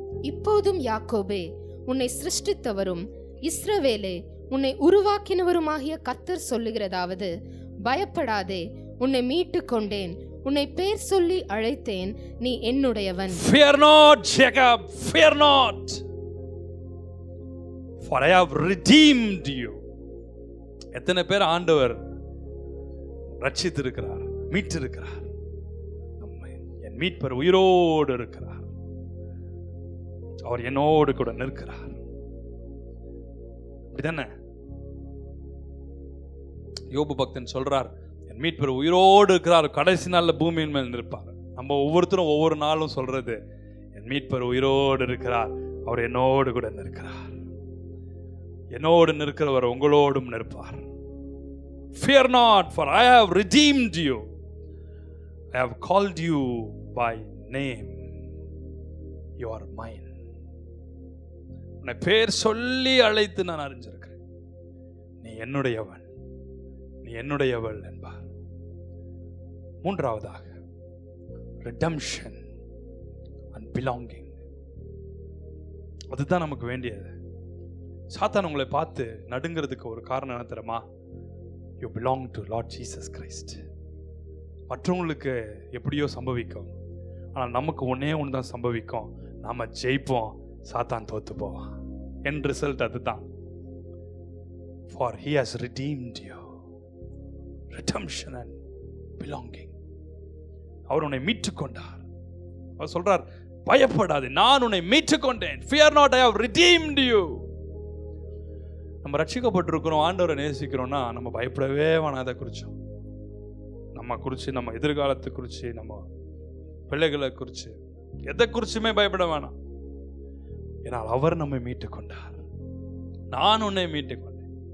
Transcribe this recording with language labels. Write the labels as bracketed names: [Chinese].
[Tamil] இப்போதும் யாக்கோபே, உன்னை சிருஷ்டித்தவரும் இஸ்ரவேலே, உன்னை உருவாக்கினவருமாகிய கர்த்தர் சொல்லுகிறதாவது, பயப்படாதே, உன்னை மீட்டு கொண்டேன், உன்னை பேர் சொல்லி அழைத்தேன், நீ என்னுடையவன். [English] Fear not, Jacob, fear not, for I have redeemed you. [Tamil] எத்தனை பேர் ஆண்டவர் ரட்சித்திருக்கிறார், மீட்டிருக்கிறார். என் மீட்பர் உயிரோடு இருக்கிறார், அவர் என்னோடு கூட நிற்கிறார். அப்படிதானே யோபு பக்தன் சொல்றார், என் மீட்பர் உயிரோடு இருக்கிறார், கடைசி நாள்ல பூமியின் மேல் நிற்பார். நம்ம ஒவ்வொருத்தரும் ஒவ்வொரு நாளும் சொல்றது, என் மீட்பர் உயிரோடு இருக்கிறார், அவர் என்னோடு கூட நிற்கிறார். என்னோடு நிற்கிறவர் உங்களோடும் நிற்பார். [English] Fear not, for I have redeemed you. I have called you by name. You are mine. [Tamil] உன்னை பேர் சொல்லி அழைத்து நான் அறிஞ்சிருக்கிறேன். நீ என்னுடையவன், நீ என்னுடையவள் என்பார். மூன்றாவதாக [English] redemption and belonging. [Tamil] அதுதான் நமக்கு வேண்டியது. சாத்தான் உங்களை பார்த்து நடுங்கிறதுக்கு ஒரு காரணம் என்ன தெரியுமா? [English] You belong to Lord Jesus Christ. [Tamil] மற்றவங்களுக்கு எப்படியோ சம்பவிக்கும், ஆனால் நமக்கு ஒன்னே ஒன்று தான் சம்பவிக்கும், நாம ஜெயிப்போம், சாத்தான் தோத்து போவான். என் ரிசல்ட் அதுதான். [English] For he has redeemed you. Redemption and belonging. [Tamil] அவர் உன்னை மீட்டுக் கொண்டார். அவர் சொல்றார், பயப்படாதே, நான் உன்னை மீட்டுக் கொண்டேன். [English] Fear not, I have redeemed you. [Tamil] நம்ம ரட்சிக்கப்பட்டிருக்கிறோம், ஆண்டவரை நேசிக்கிறோம்னா நம்ம பயப்படவே வேணாத குறிச்சோம். நம்ம குறித்து, நம்ம எதிர்காலத்தை குறித்து, நம்ம பிள்ளைகளை குறித்து, எதை குறிச்சுமே பயப்பட வேணாம். ஏன்னால் அவர் நம்மை மீட்டு கொண்டார். நான் உன்னை மீட்டு கொண்டேன்.